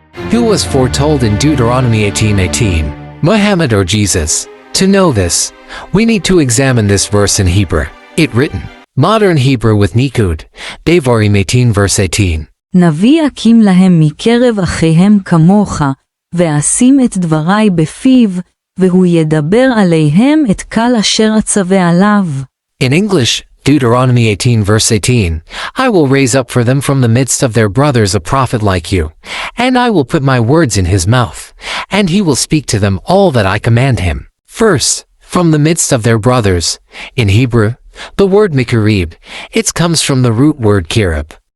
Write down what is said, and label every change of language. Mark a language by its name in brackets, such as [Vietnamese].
[English] Who was foretold in Deuteronomy 18:18, Muhammad or Jesus? To know this, we need to examine this verse in Hebrew. It written, modern Hebrew with Nikud, Devarim 18 verse 18. [Hebrew] נביא אקים להם מקרב אחיהם כמוך, ואשים את דברי בפיו, והוא ידבר עליהם את קל אשר אצווה עליו. [English] In English, Deuteronomy 18 verse 18, I will raise up for them from the midst of their brothers a prophet like you, and I will put my words in his mouth, and he will speak to them all that I command him. First, from the midst of their brothers. In Hebrew, the word mikarib, it comes from the root word kirib.